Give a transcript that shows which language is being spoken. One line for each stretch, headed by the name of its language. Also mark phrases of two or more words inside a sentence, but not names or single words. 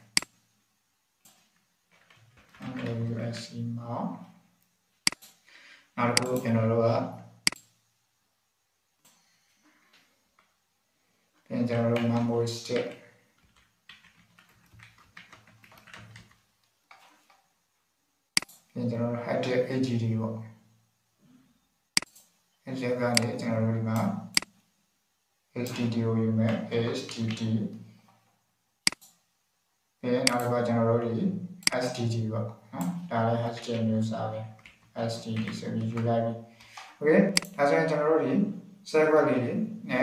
Burmese: WSC မှာနောက်တစ်ခုကျွန်တော်တို့ကပြန်ကျွန်တော်တို့
English: memory stick
Burmese: ပြန်ကျွန်တော်တို့
English: hard disk HDD
Burmese: ပေါ့ အဲဒီကနေကျွန်တော်တို့ဒီမှာ HDD ကိုယူမယ် HDD ပြန်နောက်တစ်ခါကျွန်တော်တို့ဒီ SSD ပေါ့နော်ဒါလည်း HDD မျိုးစားပဲ SSD ဆိုပြီးယူလိုက်ပြီ okay ဒါဆိုရင်ကျွန်တော်တို့ဒီ server လေးတွေနဲ့